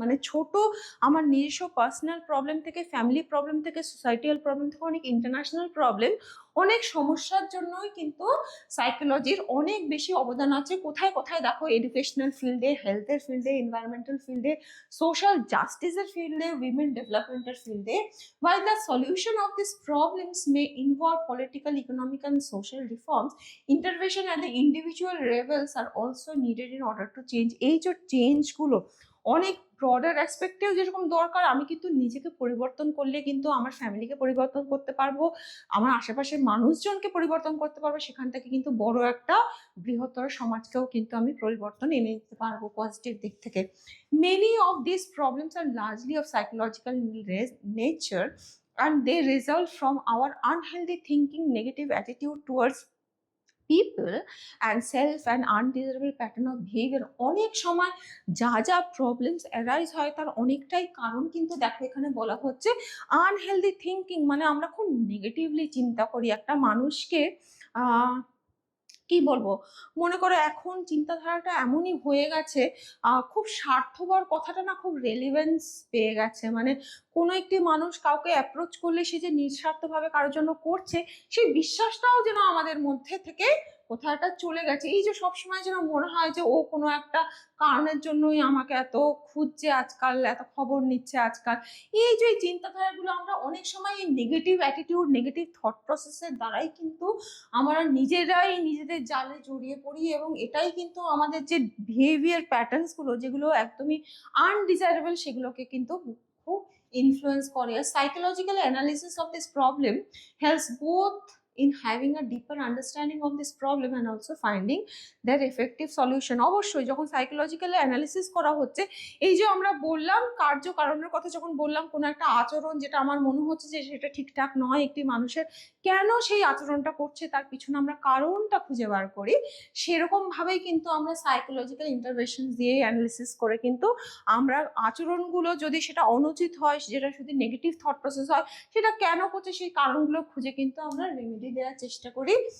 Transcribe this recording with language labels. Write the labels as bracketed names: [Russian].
[Bangla] মানে ছোট আমার নিজস্ব পার্সোনাল প্রবলেম থেকে, ফ্যামিলি প্রবলেম থেকে, সোসাইটিয়াল প্রবলেম থেকে, অনেক ইন্টারন্যাশনাল প্রবলেম, অনেক সমস্যার জন্যই কিন্তু সাইকোলজির অনেক বেশি অবদান আছে। কোথায় কোথায় দেখো, এডুকেশনাল ফিল্ডে, হেলথের ফিল্ডে, এনভায়রনমেন্টাল ফিল্ডে, সোশ্যাল জাস্টিসের ফিল্ডে, উইমেন ডেভেলপমেন্টের ফিল্ডে। [English] While the solution of these problems may involve political, economic and social reforms, intervention at the individual levels are also needed in order to change। [Bangla] এই যে চেঞ্জগুলো অনেক ব্রডার অ্যাসপেক্টেও যেরকম দরকার, আমি কিন্তু নিজেকে পরিবর্তন করলে কিন্তু আমার ফ্যামিলিকে পরিবর্তন করতে পারবো, আমার আশেপাশের মানুষজনকে পরিবর্তন করতে পারবো, সেখান থেকে কিন্তু বড় একটা বৃহত্তর সমাজকেও কিন্তু আমি পরিবর্তন এনে দিতে পারবো পজিটিভ দিক থেকে। [English] Many of these problems are largely of psychological nature and they result from our unhealthy thinking, negative attitude towards people and self and undesirable pattern of behavior। [Bangla] অনেক সময় যা যা প্রবলেমস অ্যারাইজ হয় তার অনেকটাই কারণ কিন্তু দেখো এখানে বলা হচ্ছে আনহেলদি থিঙ্কিং, মানে আমরা খুব নেগেটিভলি চিন্তা করি একটা মানুষকে। কি বলবো, মনে করো এখন চিন্তাধারাটা এমনই হয়ে গেছে, খুব স্বার্থপর কথাটা না খুব রেলিভেন্স পেয়ে গেছে। মানে কোনো একটি মানুষ কাউকে অ্যাপ্রোচ করলে সে যে নিঃস্বার্থভাবে কারোর জন্য করছে, সেই বিশ্বাসটাও যেন আমাদের মধ্যে থেকে কোথাও একটা চলে গেছে, এই যে সবসময় যেন মনে হয় যে ও কোনো একটা কারণের জন্যই আমাকে এত খুঁজছে আজকাল, এত খবর নিচ্ছে আজকাল, এই যে চিন্তাধারাগুলো আমরা অনেক সময় এই নেগেটিভ অ্যাটিটিউড, নেগেটিভ থট প্রসেসের দ্বারাই কিন্তু আমরা নিজেরাই নিজেদের জালে জড়িয়ে পড়ি, এবং এটাই কিন্তু আমাদের যে বিহেভিয়ার প্যাটার্নস গুলো যেগুলো একদমই আনডিজায়ারেবল সেগুলোকে কিন্তু খুব ইনফ্লুয়েন্স করে। [English] Psychological analysis of this problem helps both in having a deeper understanding of this problem and also finding their effective solution। [Bangla] অবশ্যই যখন সাইকোলজিক্যাল অ্যানালিসিস করা হচ্ছে, এই যে আমরা বললাম কার্য কারণের কথা যখন বললাম, কোনো একটা আচরণ যেটা আমার মনে হচ্ছে যে সেটা ঠিকঠাক নয় একটি মানুষের, কেন সেই আচরণটা করছে তার পিছনে আমরা কারণটা খুঁজে বার করি, সেরকম ভাবেই কিন্তু আমরা সাইকোলজিক্যাল ইন্টারভেনশন দিয়ে অ্যানালিসিস করে কিন্তু আমরা আচরণগুলো যদি সেটা অনুচিত হয়, যেটা শুধু নেগেটিভ থট প্রসেস হয়, সেটা কেন করছে সেই কারণগুলো খুঁজে কিন্তু আমরা রেমেডি দেওয়ার চেষ্টা করি।